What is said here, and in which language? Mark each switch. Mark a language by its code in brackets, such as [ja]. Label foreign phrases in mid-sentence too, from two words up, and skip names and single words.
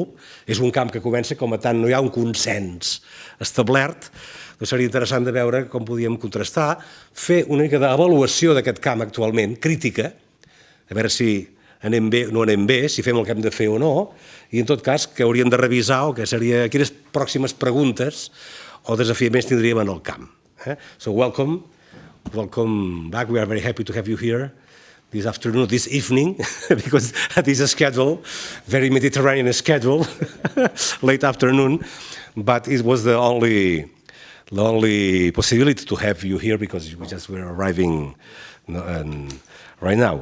[ca] És un camp que comença com a tant no hi ha un consens establert, doncs seria interessant de veure com podíem contrastar, fer una mica d'avaluació d'aquest camp actualment, crítica, a veure si anem bé o no anem bé, si fem el que hem de fer o no, i en tot cas que hauríem de revisar o que seria quines pròximes preguntes o desafiaments tindríem en el camp. [en] So welcome back. We are very happy to have you here this afternoon, this evening, because this is a schedule, very Mediterranean schedule, late afternoon, but it was the only possibility to have you here because we just were arriving right now.